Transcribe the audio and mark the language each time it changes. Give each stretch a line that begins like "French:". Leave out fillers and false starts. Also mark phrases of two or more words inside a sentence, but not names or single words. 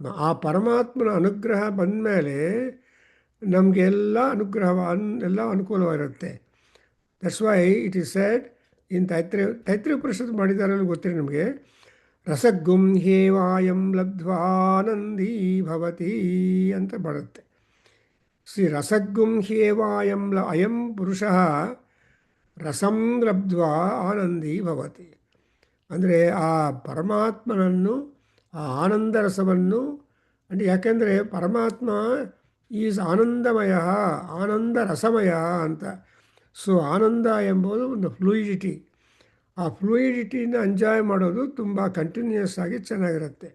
Kannada: ಆ ಪರಮಾತ್ಮನ ಅನುಗ್ರಹ ಬಂದ ಮೇಲೆ ನಮಗೆಲ್ಲ ಎಲ್ಲ ಅನುಕೂಲವಾಗಿರುತ್ತೆ.
English: that's why it is said in Taittiriya Upanishad
Kannada: ಮಾಡಿದಾರಲ್ಲ ಗೊತ್ತಿರಿ ನಿಮಗೆ,
Sanskrit: ರಸಗುಂ ಹೇವಾಯಂ ಲಬ್ಧ್ವಾನಂದೀ ಭವತಿ
Kannada: ಅಂತ ಬರುತ್ತೆ.
Sanskrit: ರಸಗುಂ ಹೇವಾಯಂ ಅಯಂ ಪುರುಷಃ ರಸಂ ಲಬ್ಧ್ವಾ ಆನಂದೀ ಭವತಿ.
Kannada: ಅಂದರೆ ಆ ಪರಮಾತ್ಮನನ್ನು, ಆ ಆನಂದ ರಸವನ್ನು, ಅಂದರೆ ಯಾಕೆಂದರೆ ಪರಮಾತ್ಮ ಈಸ್ ಆನಂದಮಯ, ಆನಂದ ರಸಮಯ ಅಂತ. ಸೊ ಆನಂದ ಎಂಬುದು ಒಂದು ಫ್ಲೂಯಿಡಿಟಿ. ಆ ಫ್ಲೂಯಿಡಿಟಿನ ಎಂಜಾಯ್ ಮಾಡೋದು ತುಂಬ ಕಂಟಿನ್ಯೂಯಸ್ ಆಗಿ ಚೆನ್ನಾಗಿರುತ್ತೆ.